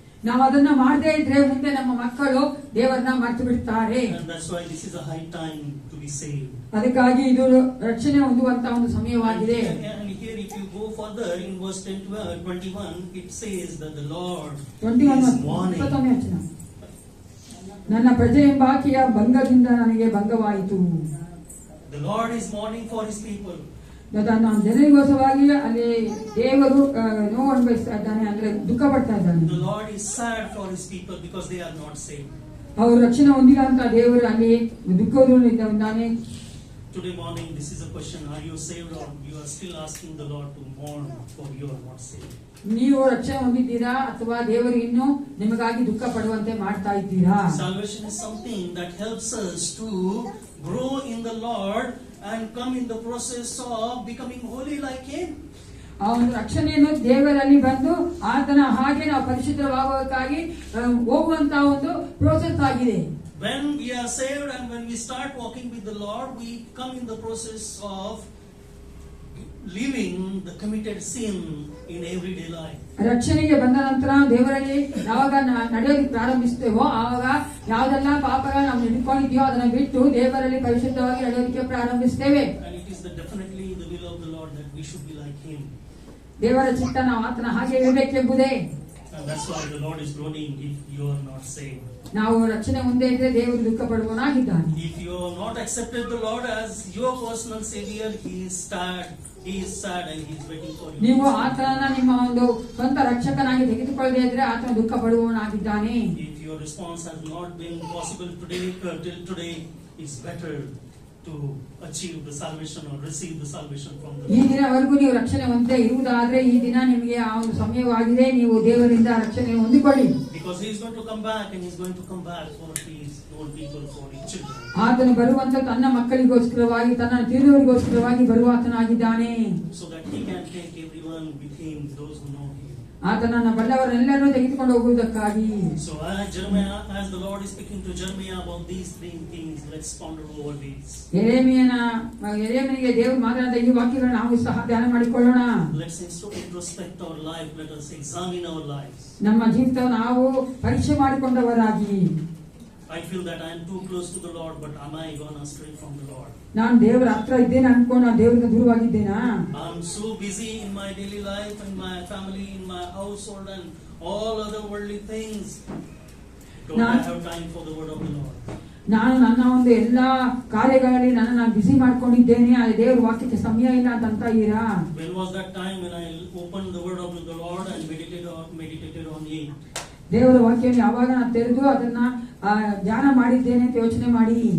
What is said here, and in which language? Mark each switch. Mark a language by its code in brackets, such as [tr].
[kn] ನಾವು ಅದನ್ನ ಮಾಡದೇ ಇದ್ರೆ ಮುಂದೆ ನಮ್ಮ ಮಕ್ಕಳು ದೇವರನ್ನ ಮರೆತು ಬಿಡ್ತಾರೆ. [en] And that's why this is a high time to be saved. [kn] ಅದಕ್ಕಾಗಿ ಇದು ರಕ್ಷಣೆ ಹೊಂದುವಂತ ಒಂದು ಸಮಯವಾಗಿದೆ. [en] And here if you go further in verse 21, it says that the Lord 21 is warning. [kn] ನನ್ನ ಪ್ರಜೆ ಎಂಬ ಆಕೆಯ ಭಂಗದಿಂದ ನನಗೆ ಭಂಗವಾಯಿತು. [en] The Lord is mourning for His people. [kn] ನಾನು ಜನರಿಗೋಸ್ಕರವಾಗಿ ಅಲ್ಲಿ ದೇವರು ನೋವು ಅನುಭವಿಸ್ತಾ ಇದ್ದಾನೆ, ಅಂದ್ರೆ ದುಃಖ ಪಡ್ತಾ ಇದ್ದಾನೆ. [en] The Lord is sad for His people because they are not saved. [kn] ಅವರು ರಕ್ಷಣೆ ಹೊಂದಿಲ್ಲ ಅಂತ ದೇವರು ಅಲ್ಲಿ ದುಃಖವಿದ್ದಾನೆ. [en] Today morning, this is a question: are you saved, or you are still asking the Lord to mourn for you are not saved? [kn] ನೀವು ರಕ್ಷಣೆ ಹೊಂದಿದ್ದೀರಾ ಅಥವಾ ದೇವರು ಇನ್ನೂ ನಿಮಗಾಗಿ ದುಃಖ ಪಡುವಂತೆ ಮಾಡ್ತಾ ಇದ್ದೀರಾ? [en] Salvation is something that helps us to grow in the Lord and come in the process of becoming holy like Him. [kn] ಆ ಒಂದು ರಕ್ಷಣೆಯನ್ನು ದೇವರಲ್ಲಿ ಬಂದು ಆತನ ಹಾಗೆ ನಾವು ಪರಿಶುದ್ಧವಾಗುವುದಕ್ಕಾಗಿ ಹೋಗುವಂತಹ ಒಂದು ಪ್ರೋಸೆಸ್ ಆಗಿದೆ. [en] when we are saved and when we start walking with the Lord, we come in the process of leaving the committed sin in everyday life. [kn] ರಕ್ಷಣೆಗೆ ಬಂದ ನಂತರ ದೇವರಲ್ಲಿ ಯಾವಾಗ ನಡೆಯೋದಕ್ಕೆ ಪ್ರಾರಂಭಿಸ್ತೇವೋ ಆವಾಗ ಯಾವ್ದೆಲ್ಲ ಪಾಪಗಳು ನಾವು ಹಿಡ್ಕೊಂಡಿದ್ಯೋ ಅದನ್ನ ಬಿಟ್ಟು ದೇವರಲ್ಲಿ ಪರಿಶುದ್ಧವಾಗಿ ನಡೆಯೋದಕ್ಕೆ ಪ್ರಾರಂಭಿಸ್ತೇವೆ. [en] And it is definitely the will of the Lord that we should be like Him. [kn] ದೇವರ ಚಿತ್ತ ನಾವು ಆತನ ಹಾಗೆ ಇರಬೇಕೆಂಬುದೇ. [en] And that's why the Lord is groaning if you are not saved. [kn] ನಾವು ರಕ್ಷಣೆ ಮುಂದೆ ಇದ್ರೆ ದೇವರು ದುಃಖ ಪಡುವನಾಗಿದ್ದಾನೆ. [en] If you have not accepted the Lord as your personal Savior, He is sad and He is waiting for you. [kn] ನೀವು ಆತನನ್ನ ನಿಮ್ಮ ಒಂದು ಸ್ವಂತ ರಕ್ಷಕನಾಗಿ ತೆಗೆದುಕೊಳ್ಳದೆ ಇದ್ರೆ ಆತನ ದುಃಖ ಪಡುವವನಾಗಿದ್ದಾನೆ. [en] If your response has not been possible today, till today, it's better to achieve the salvation or receive the salvation from the [kn] ಈ [en] Lord. [kn] ದಿನವರೆಗೂ ನೀವು ರಕ್ಷಣೆ ಹೊಂದದೇ ಇರುವುದಾದ್ರೆ ಈ ದಿನ ನಿಮಗೆ ಆ ಒಂದು ಸಮಯವಾಗಿದೆ, ನೀವು ದೇವರಿಂದ ರಕ್ಷಣೆ ಹೊಂದಿಕೊಳ್ಳಿ. [en] Because He is going to come back and He is going to come back for His own people, for His children. [kn] ಆತನು ಬರುವಂತ ತನ್ನ ಮಕ್ಕಳಿಗೋಸ್ಕರವಾಗಿ ತನ್ನ ತಿಳಿದವರಿಗೋಸ್ಕರವಾಗಿ ಬರುವ ಆತನಾಗಿದ್ದಾನೆ. [en] So that He can take everyone with Him, those who know Him. [kn] ಆತನನ್ನ ಬಲ್ಲವರೆಲ್ಲರೂ ತೆಗೆದುಕೊಂಡು ಹೋಗುವುದಕ್ಕಾಗಿ. [en] So as Jeremiah, as the Lord is speaking to Jeremiah about these three things, let's ponder over these. [kn] ಯೆರೆಮೀಯನಿಗೆ ದೇವರು ಮಾತನಾಡಿದ ಈ ವಾಕ್ಯಗಳನ್ನು ನಾವು ಸಹ ಧ್ಯಾನ ಮಾಡಿಕೊಳ್ಳೋಣ. [en] Let's introspect our life. Let us examine our lives. [kn] ನಮ್ಮ ಜೀವಿತವನ್ನು ನಾವು ಪರೀಕ್ಷೆ ಮಾಡಿಕೊಂಡವರಾಗಿ. [en] I feel that I am too close to the Lord, but am I gone astray from the Lord? [kn] ನಾನು ದೇವರ ಹತ್ರ ಇದ್ದೇನೆ ಅನ್ಕೊಂಡು ನಾನು ದೇವರಿಂದ ದೂರವಾಗಿದ್ದೇನಾ? [en] I'm so busy in my daily life, in my family, in my household, and all other worldly things. Don't I have time for the word of the Lord? [kn] ನಾನು ನನ್ನ ಒಂದು ಎಲ್ಲಾ ಕಾರ್ಯಗಳಲ್ಲಿ ನಾನು ಬಿಸಿ ಮಾಡ್ಕೊಂಡಿದ್ದೇನೆ, ಆ ದೇವರ ವಾಕ್ಯಕ್ಕೆ ಸಮಯ ಇಲ್ಲ ಅಂತ ಇದ್ದೀರಾ? [en] When was that time when I opened the word of the Lord and meditated on it? [kn] ದೇವರ ವಾಕ್ಯವನ್ನು ಯಾವಾಗ ನಾನು ತೆರೆದು ಅದನ್ನ ಧ್ಯಾನ ಮಾಡಿದ್ದೇನೆ ಅಂತ ಯೋಚನೆ ಮಾಡಿ.